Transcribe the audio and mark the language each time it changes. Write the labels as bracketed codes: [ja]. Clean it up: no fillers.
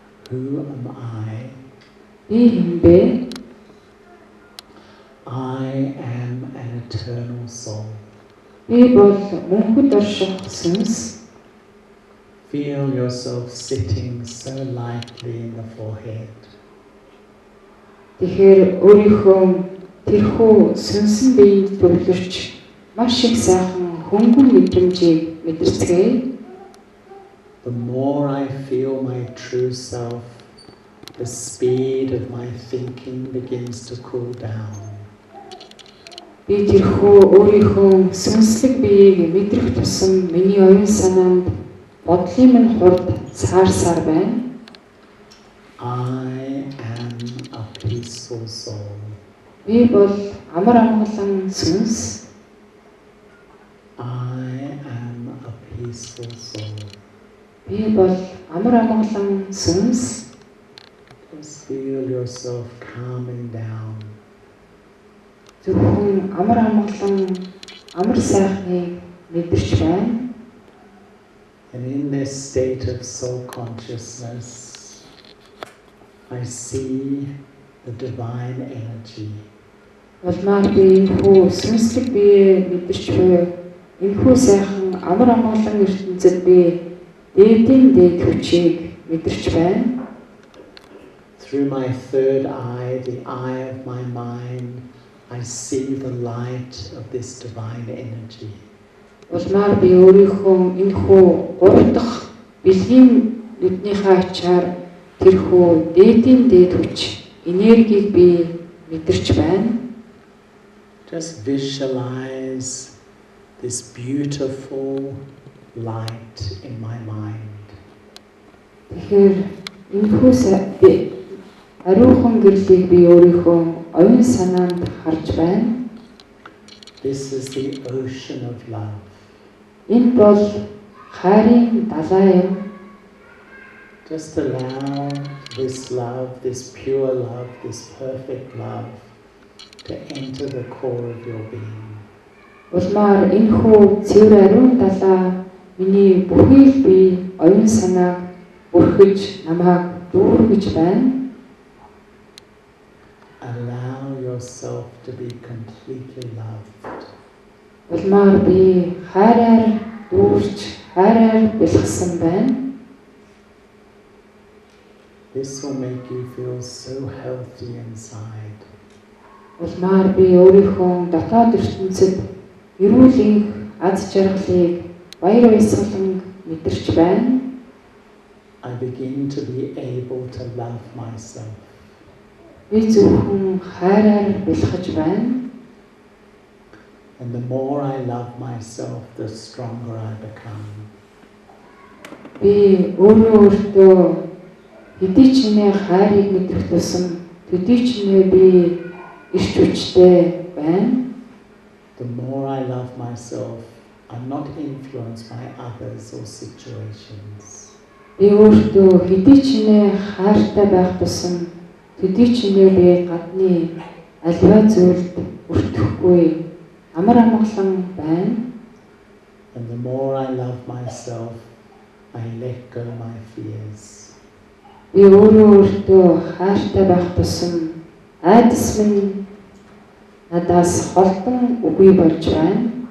[en] Who am I? [mn] Би хэн бэ? [en] I am an eternal soul. [mn] Би бол мөнхөд орших сүнс. [en] Feel yourself sitting so lightly in the forehead. [mn] Тэгэхээр өөрийнхөө тэрхүү сүнсэн биеийг төвлөрч маш их сайхан хөнгөн мэдрэмжийг мэдэрцгээе. [en] The more I feel my true self, the speed of my thinking begins to cool down. [mn] Би тэрхүү өөрийнхөө сүнслэг биеийг мэдрэх тусам миний оюун санаанд бодлын минь хурд саарсаар байна. [en] I am a peaceful soul. [mn] Би бол амар амгалан сүнс. [en] I am a peaceful soul. [mn] Би бол амар амгалан сүнс. [en] Just feel yourself calming down. [mn] Зөвхөн амар амгалан амар сайхныг мэдэрч байна. [en] And in this state of soul consciousness, I see the divine energy. [mn] Улмаар би хүү сүнслэг бие мэдэрч буй энэхүү сайхан амар амгалан ертөнцид би дээдийн дээд хүчийг мэдэрч байна. [en] Through my third eye, the eye of my mind, I see the light of this divine energy. [mn] Улмаар би өөрийнхөө энэхүү гурав дахь бэлгийн нүднийхээ ачаар тэрхүү дээдийн дээд хүч энергийг би мэдэрч байна. [en] Just visualize this beautiful light in my mind. [mn] Тэгэхээр энэхүү би ариухан гэрлийг би өөрийнхөө оюун санаанд харж байна. [en] This is the ocean of love. [mn] Энэ бол хайрын далай юм. [en] Just allow this love, this pure love, this perfect love to enter the core of your being. [mn] Улмаар энэхүү цэвэр ариун далай миний бүхий л би оюун санааг бүрхэж намайг дүүргэж байна. [en] Allow yourself to be completely loved. [mn] Улмаар би хайраар дүүрч, хайраар бэлгсэн байна. [en] This will make you feel so healthy inside. [mn] Улмаар би өөрийнхөө дотоод ертөнцид эрүүлийн аз жаргалыг баяр баясгалан мэдэрч байна. [en] I begin to be able to love myself. [mn] Би зөвхөн хайраар бэлгэж байна. [en] And the more I love myself, the stronger I become. [mn] Би өөртөө хэдий ч нэ хайрыг мэдрэх тусам хэдий ч нэ би ирч хүчтэй байна. [en] The more I love myself, I'm not influenced by others or situations. [mn] Би өөртөө хэдий ч нэ хайртай байх тусам төдий ч нэ би гадны аливаа зүйлд өртөхгүй амар амгалан байна. [en] And the more I love myself, I let go my fears. [mn] Би өөртөө хайртай байх тусам айдас минь надаас холдон үгүй болж байна.